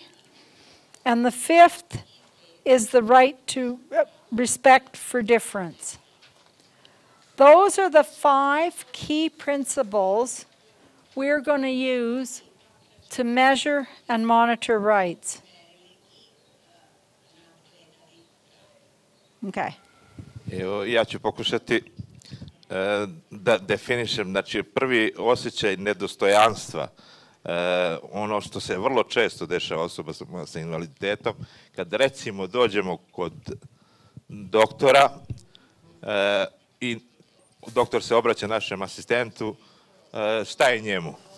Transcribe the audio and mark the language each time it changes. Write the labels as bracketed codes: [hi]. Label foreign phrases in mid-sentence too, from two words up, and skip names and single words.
[en] And the fifth is the right to respect for difference. Those are the 5 key principles we're going to use to measure and monitor rights. Okay. [bs] Evo, ja ću pokušati da definišem, znači prvi osjećaj nedostojanstva, ono što se vrlo često dešava osoba sa invaliditetom, kad recimo dođemo kod doktora i doktor se obraća našem asistentu, šta je njemu?